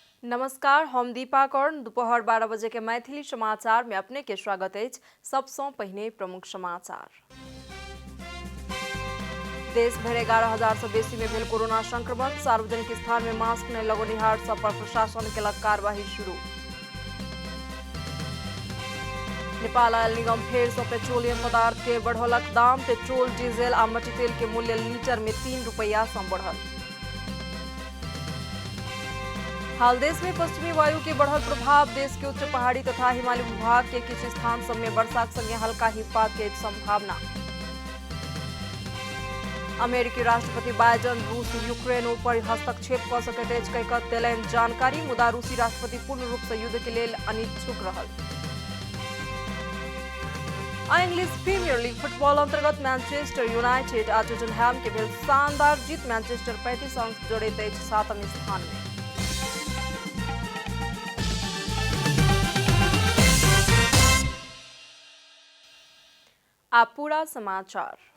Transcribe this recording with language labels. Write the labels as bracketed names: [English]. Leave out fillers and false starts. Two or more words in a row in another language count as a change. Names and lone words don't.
[Maithili] नमस्कार, हम दीपा कर्ण। दोपहर 12 बजे के मैथिली समाचार में अपने के स्वागत है। सबसे पहले प्रमुख समाचार। देश भर 11,000 से बेसी में भेल कोरोना संक्रमण। सार्वजनिक स्थान में मास्क नहीं लगौनिहार सब पर प्रशासन के कार्यवाही शुरू। नेपाल आयल निगम फेर से पेट्रोलियम पदार्थ के बढ़ौलक दाम। पेट्रोल, डीजल आ मट्टी तेल के मूल्य लीटर में 3 रुपया से बढ़ल। हाल देश में पश्चिमी वायु के बढ़ल प्रभाव। देश के उच्च पहाड़ी तथा हिमालय विभाग के कुछ स्थान सब में वर्षा संगे हल्का हिमपात के संभावना। अमेरिकी राष्ट्रपति बाइडेन रूस यूक्रेन पर हस्तक्षेप कर सकैत अछि कहि देलनि जानकारी। मुदा रूसी राष्ट्रपति पूर्ण रूप से युद्ध के लेल अनिच्छुक रहल। इंग्लिश प्रीमियर लीग फुटबॉल अंतर्गत मैनचेस्टर यूनाइटेड आ टॉटनहैम के भेल शानदार जीत। मैनचेस्टर 35 अंक जोड़ैत अछि 7वें स्थान में। आप पूरा समाचार।